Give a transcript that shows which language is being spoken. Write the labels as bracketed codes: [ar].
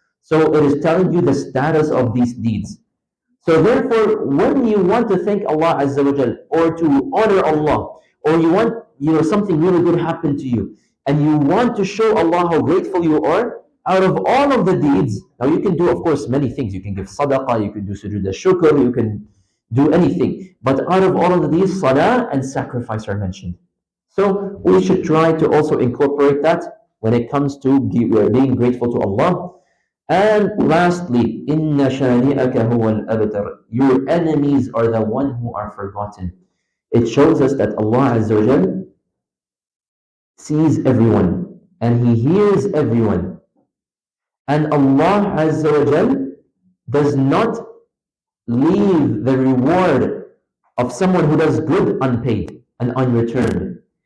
[en] So it is telling you the status of these deeds. So therefore, when you want to thank Allah Azza wa Jal, or to honor Allah, or you want something really good happen to you, and you want to show Allah how grateful you are, out of all of the deeds, now you can do, of course, many things. You can give sadaqah, you can do sujood al-shukr, you can do anything. But out of all of these, salah and sacrifice are mentioned. So we should try to also incorporate that when it comes to being grateful to Allah. And lastly, [ar] إِنَّ شَانِئَكَ هُوَ الْأَبْتَرُ. [en] Your enemies are the one who are forgotten. It shows us that Allah Azza wa Jal sees everyone and He hears everyone. And Allah Azza wa Jal does not leave the reward of someone who does good unpaid and unreturned.